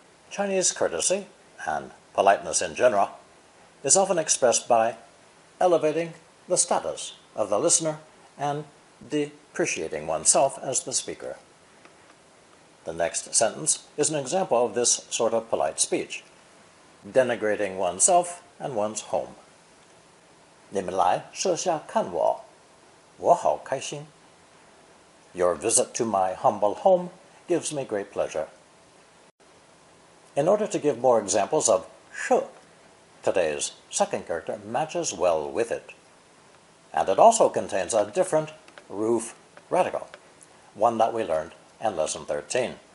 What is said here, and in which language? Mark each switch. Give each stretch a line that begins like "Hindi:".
English: Chinese courtesy, and politeness in general, is often expressed by elevating the status of the listener and depreciating oneself as the speaker. The next sentence is an example of this sort of polite speech, denigrating oneself and one's home.
Chinese: 你们来舍下看我，我好开心.
English: Your visit to my humble home gives me great pleasure. In order to give more examples of sh, today's second character matches well with it. And it also contains a different roof radical, one that we learned in Lesson 13.